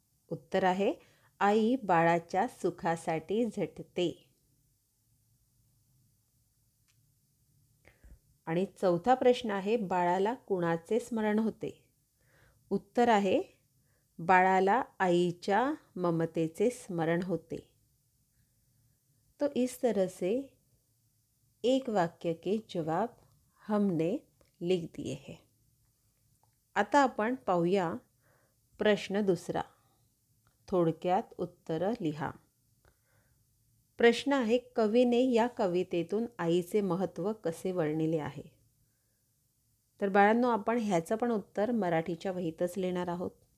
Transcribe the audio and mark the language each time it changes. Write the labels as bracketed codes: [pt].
[mr] उत्तर आहे आई बाळाच्या सुखासाठी झटते. आणि चौथा प्रश्न आहे बाळाला कुणाचे स्मरण होते? उत्तर आहे बाळाला आईच्या ममतेचे स्मरण होते. [hi] तो इस तरह से एक वाक्य के जवाब हमने लिख दिए हैं. [mr] आता आपण पाहूया प्रश्न दुसरा. थोडक्यात उत्तरं लिहा. प्रश्न आहे कवीने या कवितेतून आईचे महत्त्व कसे वर्णिले आहे? तर बाळांनो आपण ह्याचं पण उत्तर मराठीच्या वहीतच लिहिणार आहोत.